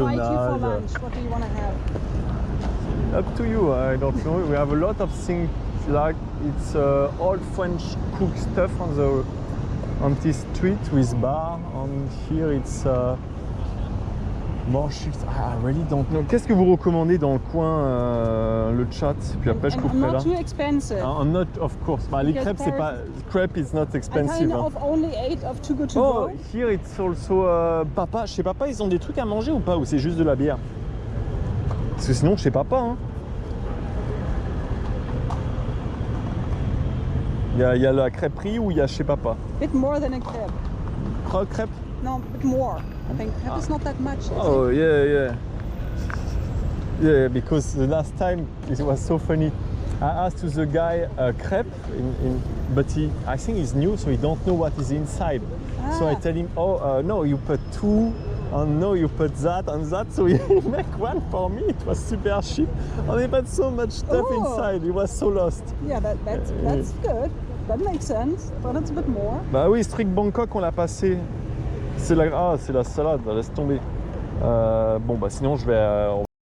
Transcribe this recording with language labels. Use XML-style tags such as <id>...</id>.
<en>I will invite you for lunch. What do you want to have? Up to you, I don't know. We have a lot of things, like it's old French cook stuff on this street with bar, and here it's more chips. I really don't know.</en> <fr>Qu'est-ce que vous recommandez dans le coin, le chat? Puis après je couperai là.</fr> <en>Not too expensive. Not, of course.</en> <fr>Bah, les crêpes, c'est pas,</fr> <en>crepe is not expensive. I kind of only ate of Too Good To Go. Oh, here it's also papa.</en> <fr>Chez papa, ils ont des trucs à manger ou pas? Ou c'est juste de la bière? Parce que sinon, chez papa, hein. Il y a la crêperie ou il y a chez papa?</fr> <en>Bit more than a crepe. Crêpe? No, a bit more. I think crepe is not that much. Oh, yeah. Yeah, because the last time it was so funny. I asked to the guy crepe, but I think he's new, so he don't know what is inside. So I tell him, no, you put 2, and no, you put that and that. So he make one for me. It was super cheap, and he put so much stuff inside. He was so lost. Yeah, that's good. That makes sense, but it's a bit more.</en> <fr>Bah oui, ce truc Bangkok, on l'a passé. C'est la salade, laisse tomber. Bon, bah sinon, je vais...</fr>